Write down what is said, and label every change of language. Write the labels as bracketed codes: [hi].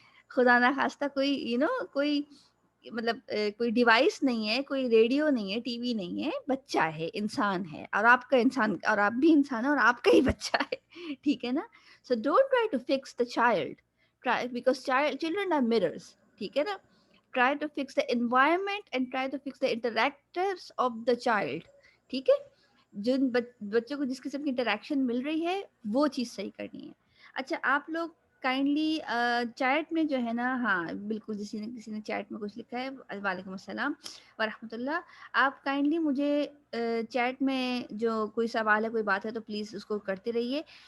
[ur] خدا نہ خواستہ کوئی کوئی مطلب کوئی ڈیوائس نہیں ہے, کوئی ریڈیو نہیں ہے, ٹی وی نہیں ہے, بچہ ہے, انسان ہے, اور آپ کا انسان, اور آپ بھی انسان ہے, اور آپ کا ہی بچہ ہے. ٹھیک ہے نا. [en] So don't try to fix the child, because children are mirrors. [ur] ٹھیک ہے نا. [en] Try to fix the environment and try to fix the interactors of the child. [ur] ٹھیک ہے. جن بچوں کو جس قسم کی انٹریکشن مل رہی ہے وہ چیز صحیح کرنی ہے. اچھا آپ لوگ کائنڈلی چیٹ میں جو ہے نا, ہاں بالکل, کسی نے چیٹ میں کچھ لکھا ہے. وعلیکم السلام ورحمۃ اللہ. آپ کائنڈلی مجھے چیٹ میں جو کوئی سوال ہے, کوئی بات ہے, تو پلیز اس کو کرتے رہیے.